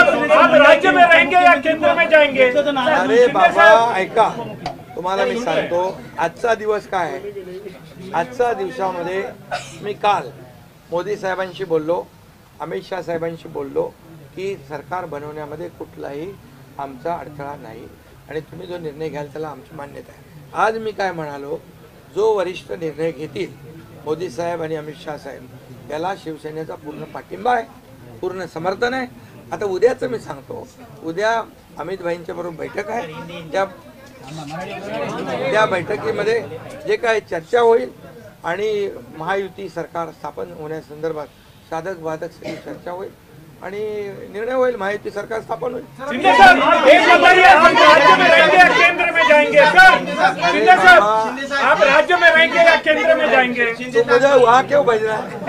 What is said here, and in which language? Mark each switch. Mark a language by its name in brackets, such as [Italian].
[Hindi] आप राज्य में रहेंगे या केंद्र में जाएंगे? [Marathi] अरे बाबा ऐका, तुम्हाला मी सांगतो आजचा दिवस काय आहे. आजच्या दिवसामध्ये मी काल मोदी साहेबांशी बोललो, अमित शाह साहेबांशी बोललो की सरकार बनवण्यामध्ये कुठलाही आमचा अडथळा नाही आणि तुम्ही जो निर्णय घ्याल त्याला आमची मान्यता आहे. आज मी काय म्हणालो, जो वरिष्ठ निर्णय घेतील मोदी साहेब आणि अमित शाह साहेब याला शिवसेनेचा पूर्ण पाठिंबा आहे, पूर्ण समर्थन आहे. आता उद्याचं मी सांगतो, उद्या अमित भाईंच्या बरोबर बैठक आहे. त्या बैठकीमध्ये जे काय चर्चा होईल आणि महायुती सरकार स्थापन होण्यासंदर्भात साधक बाधक सगळी चर्चा होईल आणि निर्णय होईल, महायुती सरकार स्थापन होईल. [Hindi] शिंदे साहब, एक बताइए, आप राज्य में रहेंगे या केंद्र में जाएंगे? सर शिंदे साहब, आप राज्य में रहेंगे या केंद्र में जाएंगे? तो मुझे वहाँ क्यों भेजना है?